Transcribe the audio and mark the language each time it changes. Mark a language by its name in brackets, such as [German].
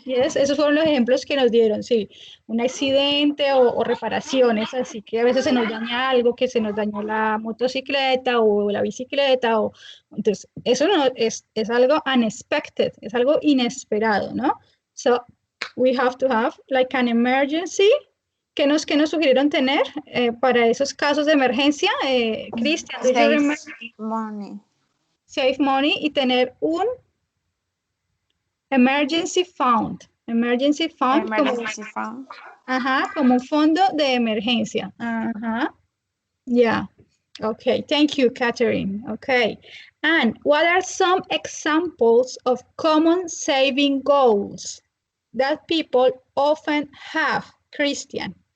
[Spanish] Yes, esos fueron los ejemplos que nos dieron, sí. Un accidente o reparaciones, así que a veces se nos daña algo, que se nos dañó la motocicleta o la bicicleta, entonces eso no es algo unexpected, es algo inesperado, ¿no? [English] So, we have to have like an emergency. [Spanish] ¿Qué nos sugirieron tener para esos casos de emergencia? [English] Christian, do you remember? Save money. Save money [Spanish] y tener un [English] emergency fund. Emergency fund. Emergency fund. [Spanish] Ajá, como un fondo de emergencia. [English] Ajá. Yeah. Okay. Thank you, Catherine. Okay. And what are some examples of common saving goals that people often have, Christian?